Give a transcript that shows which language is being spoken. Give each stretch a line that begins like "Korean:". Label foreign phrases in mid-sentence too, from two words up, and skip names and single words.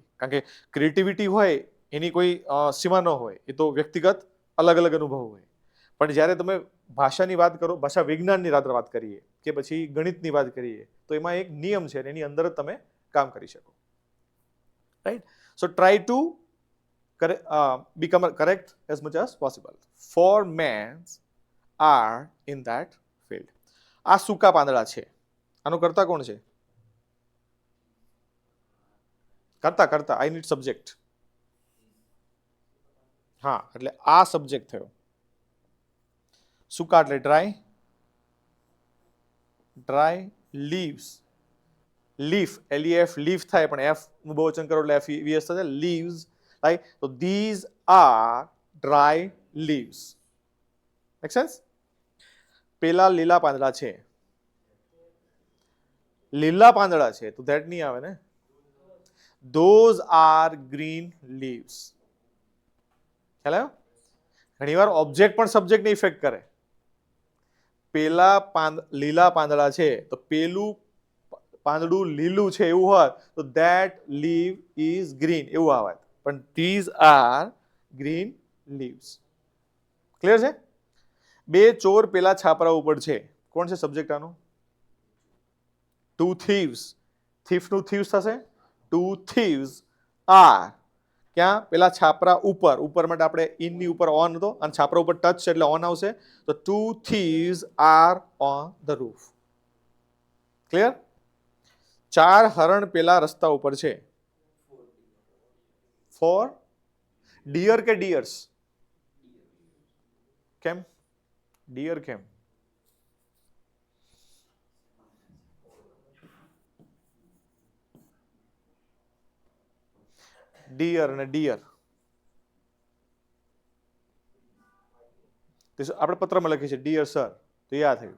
Gujarati: કારણ કે ક્રિએટિવિટી હોય એની કોઈ સીમા ન હોય, એ તો વ્યક્તિગત અલગ અલગ અનુભવ હોય. પણ જ્યારે તમે ભાષાની વાત કરો, ભાષા વિજ્ઞાનની વાત કરીએ કે પછી ગણિતની વાત કરીએ, તો એમાં એક નિયમ છે એની અંદર જ તમે કામ કરી શકો, રાઈટ.
English: so try to become correct as much as possible. For men are in that field.
Gujarati: આ સૂકા પાંદડા છે. આનો કર્તા કોણ છે? કરતા
English: I need subject.
Gujarati: હા, એટલે આ સબ્જેક્ટ થયો. સૂકા એટલે
English: dry leaves.
Gujarati: લીફ, LEF લીફ થાય પણ F નું બહુવચન કરો એટલે FEVS થશે, લીવ્સ, રાઈટ.
English: તો these are dry leaves. make sense?
Gujarati: પેલા લીલા પાંદડા છે. લીલા પાંદડા છે તો ધેટ નહીં આવે ને.
English: Those are green leaves.
Gujarati: ખ્યાલ આવ્યો? ઘણીવાર ઓબ્જેક્ટ પણ સબ્જેક્ટને ઇફેક્ટ કરે. પેલા લીલા પાંદડા છે તો પેલું પાંદડું લીલું છે એવું હોત તો
English: that leaf is green
Gujarati: એવું આવે.
English: પણ these are green leaves.
Gujarati: ક્લિયર છે? બે ચોર પેલા છાપરા ઉપર છે. કોણ છે સબ્જેક્ટ આનો?
English: Two thieves. thief નું thieves થશે. Two thieves are ક્યાં?
Gujarati: પેલા છાપરા ઉપર. ઉપર માટે આપણે ઇનની ઉપર ઓન હતો અને છાપરા ઉપર ટચ છે એટલે ઓન આવશે.
English: તો two thieves are on the roof.
Gujarati: ક્લિયર? 4 હરણ પેલા રસ્તા ઉપર છે. 4 ડિયર કે ડિયર્સ? કેમ ડિયર કેમ? ડિયર અને ડિયર આપણે પત્રમાં લખીએ છીએ
English: dear sir,
Gujarati: તો યાદ થયું.